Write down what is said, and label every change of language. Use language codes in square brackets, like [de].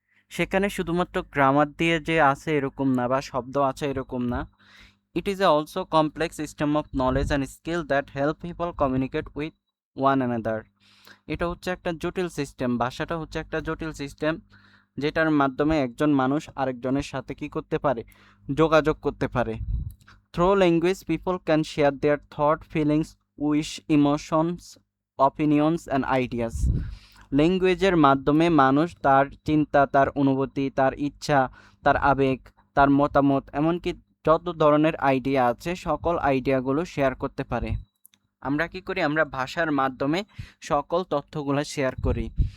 [bn] সেখানে শুধুমাত্র গ্রামার দিয়ে যে আছে এরকম না, বা শব্দ আছে এরকম না। [en] It is also complex system of knowledge and skill that help people communicate with one another. [bn] এটা হচ্ছে একটা জটিল সিস্টেম, ভাষাটা হচ্ছে একটা জটিল সিস্টেম, যেটার মাধ্যমে একজন মানুষ আরেকজনের সাথে কি করতে পারে, যোগাযোগ করতে পারে। [en] Through language people can share their thought, feelings, wish, emotions, opinions and ideas. [bn] ল্যাঙ্গুয়েজের মাধ্যমে মানুষ তার চিন্তা, তার অনুভূতি, তার ইচ্ছা, তার আবেগ, তার মতামত, এমনকি যত ধরনের আইডিয়া আছে সকল আইডিয়াগুলো শেয়ার করতে পারে। আমরা কি করি, আমরা ভাষার মাধ্যমে সকল তথ্যগুলো শেয়ার করি।